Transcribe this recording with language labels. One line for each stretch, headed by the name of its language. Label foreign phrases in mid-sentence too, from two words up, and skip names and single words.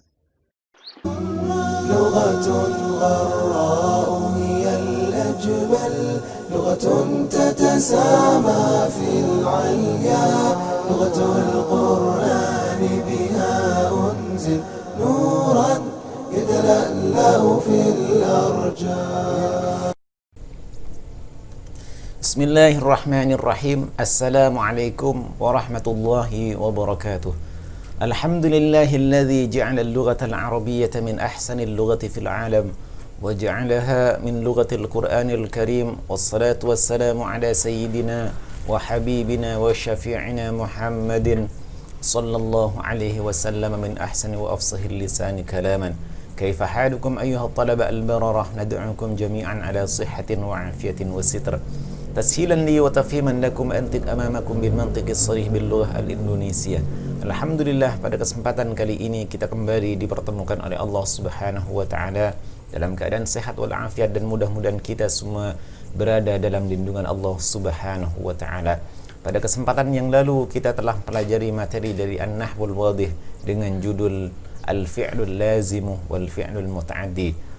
Arabic: لغة غراء هي الأجمل، لغة تتسامى في العليا، لغة القرآن بها أنزل نورا يتلألأ في الأرجاء. بسم الله الرحمن الرحيم. السلام عليكم ورحمة الله وبركاته. الحمد لله الذي جعل اللغة العربية من أحسن اللغات في العالم وجعلها من لغة القرآن الكريم. والصلاة والسلام على سيدنا وحبيبنا وشفيعنا محمد صلى الله عليه وسلم من أحسن وأفصح اللسان كلاما. كيف حالكم أيها الطلبة البررة، ندعوكم جميعا على صحة وعافية وستر. تسهيلا لي وتفهيما لكم أنطق أمامكم بالمنطق الصريح باللغة الإندونيسية.
Indonesian: Alhamdulillah, pada kesempatan kali ini kita kembali dipertemukan oleh Allah
Arabic: سبحانه وتعالى
Indonesian: dalam keadaan sehat wal afiat, dan mudah-mudahan kita semua berada dalam lindungan Allah
Arabic: سبحانه وتعالى.
Indonesian: Pada kesempatan yang lalu kita telah pelajari materi dari An-Nahwul Wadih dengan judul Al-Fi'lul Lazimu wal Fi'lul Muta'addi.